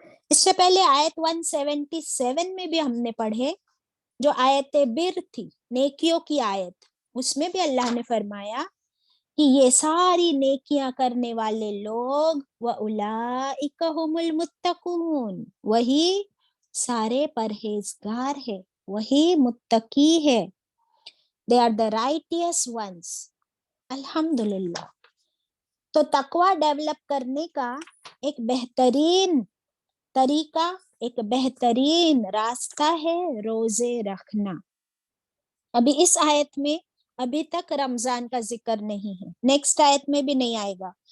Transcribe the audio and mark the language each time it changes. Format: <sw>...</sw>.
<ur>اس سے پہلے آیت 177 میں بھی ہم نے پڑھے جو آیت بر تھی، نیکیوں کی آیت، اس میں بھی اللہ نے فرمایا کہ یہ ساری نیکیاں کرنے والے لوگ</ur> <ar>وَأُولَئِكَ هُمُ الْمُتَّقُونَ،</ar> <ur>وہی سارے پرہیزگار ہے، وہی متقی ہے.</ur> <en>They are the righteous ones.</en> <ur>الحمدللہ. تو تقوی ڈیولپ کرنے کا ایک بہترین طریقہ، ایک بہترین راستہ ہے روزے رکھنا. ابھی اس آیت میں ابھی تک رمضان کا ذکر نہیں ہے، نیکسٹ آیت میں بھی نہیں آئے گا.</ur>